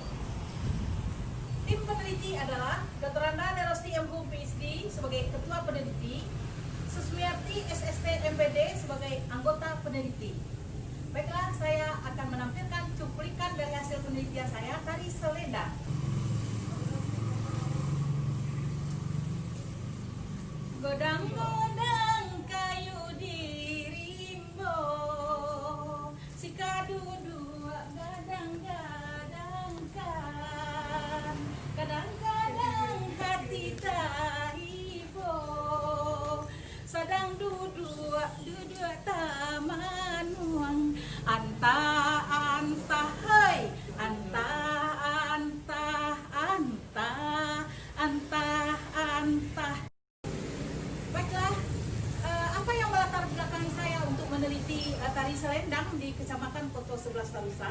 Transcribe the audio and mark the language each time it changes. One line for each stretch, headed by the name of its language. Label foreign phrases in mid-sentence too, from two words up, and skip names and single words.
Indonesian: Tim peneliti adalah Dr. Anda Nerosti MHum PhD sebagai Ketua Peneliti, Susmiarti SST MPD sebagai anggota peneliti. Baiklah, saya akan menampilkan cuplikan dari hasil penelitian saya tari selendang.
Minangkabau: Godang-godang kayu dirimbo, si kadu dua gadang-gadangkan, kadang-kadang hati tak ibo, sadang duduk taman uang, anta hai, anta
Indonesian: Baiklah, apa yang melatar belakangi saya untuk meneliti tari selendang di Kecamatan Koto 11 Tarusan?